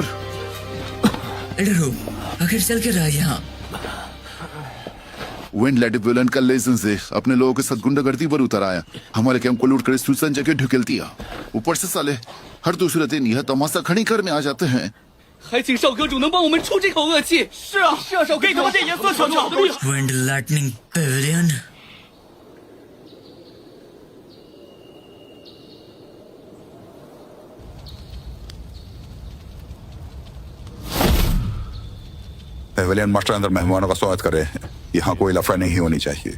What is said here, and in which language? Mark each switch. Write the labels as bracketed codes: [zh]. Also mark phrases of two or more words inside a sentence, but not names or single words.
[hi] एल्डरो, आखिर चल के रहा यहाँ। विंड लाइट पेविलियन का लेजेंड से अपने लोगों के साथ गुंडागर्दी पर उतर आया। हमारे कैंप को लूट कर सुसान जगह ढकेल दिया। ऊपर से साले हर दूसरे दिन यह तमाशा खड़ी करने आ जाते हैं। [zh] 还请少阁主能帮我们出这口恶气。是啊，射手给他们点颜色瞧瞧。 [hi] विंड लाइटनिंग पेविलियन। पेविलियन मास्टर अंदर मेहमानों का स्वागत करे। यहाँ कोई लफड़ा नहीं होनी चाहिए।